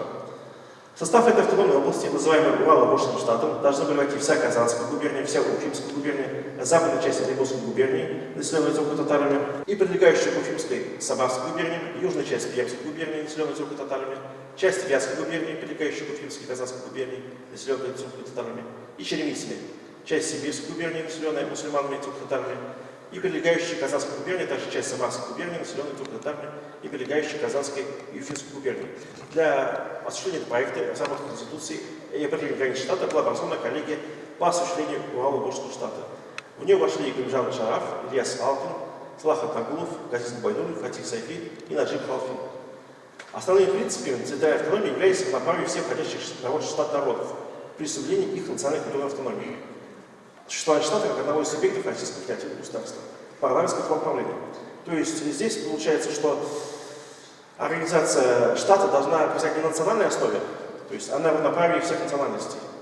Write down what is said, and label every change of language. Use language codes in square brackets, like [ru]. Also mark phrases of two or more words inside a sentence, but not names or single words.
[ru] В состав этой автономной области, называемой Урало-Волжским штатом, должны были войти вся Казанская губерния, вся Уфимская губерния, западная часть Оренбургской губернии, населенная тюрко-татарами, и прилегающая к Уфимской Самарской губернии, южная часть Пермской губернии, населенная тюрко-татарами, часть Вятской губернии, прилегающая к Уфимской и Казанской губернии, населенная тюрко-татарами, и Черемисами, часть Сибирской губернии, населенная мусульманами и тюрко-татарами, и прилегающая к Казанской губернии, а также часть Самарской губернии, населенной тюрко-татарами, и прилегающая к Казанской и Уфимской губернии. Для осуществления этого проекта разработки Конституции и определения границ штата была образована коллегия по осуществлению Урало-Волжского штата. В нее вошли Галимжан Шараф, Ильяс Алкин, Слахат Нагулов, Газиз Губайдулов, Фатих Сайфи и Наджиб Халфи. Основными принципами территориальной автономии является равноправие всех входящих в штат народов при соблюдении их национальной культурной автономии. Существование штата как одного из субъектов российского федеративного государства, парламентского самоуправления. То есть здесь получается, что организация штата должна происходить не на национальной основе, то есть она равноправие всех национальностей.